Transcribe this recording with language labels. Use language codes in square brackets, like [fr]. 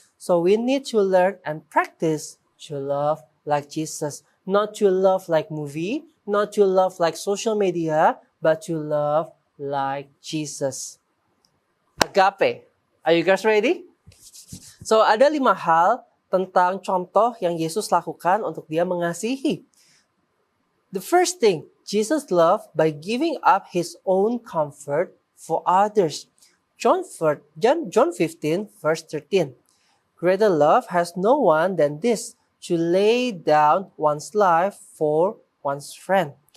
[en] So we need to learn and practice to love like Jesus. Not to love like movie, not to love like social media, but to love like Jesus. Agape. Are you guys ready? [id] So ada 5 hal tentang contoh yang Yesus lakukan untuk dia mengasihi. [en] The first thing, Jesus loved by giving up his own comfort for others. John 15 verse 13. Greater love has no one than this, to lay down one's life for one's friend.